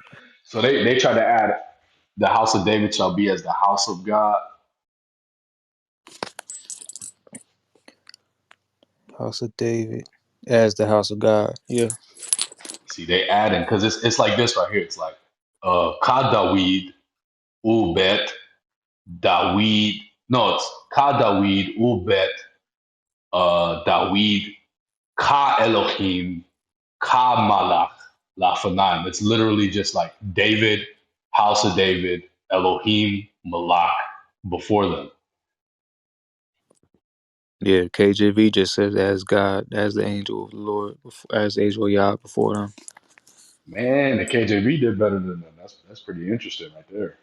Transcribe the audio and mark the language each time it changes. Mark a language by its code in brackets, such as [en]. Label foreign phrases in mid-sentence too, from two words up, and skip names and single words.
[en] So they try to add the house of David shall be as the house of God. House of David as the house of God. Yeah. See, they add in because it's like this right here. It's like [he] כ דויד ובית דויד. [en] No, it's [he] כ דויד ובית דויד כ אלהים כ מלאך לפניהם. [en] It's literally just like David, House of David, Elohim, Malach before them. Yeah, KJV just says as God, as the angel of the Lord, as the angel of Yah before them. Man, the KJV did better than them. That's pretty interesting right there.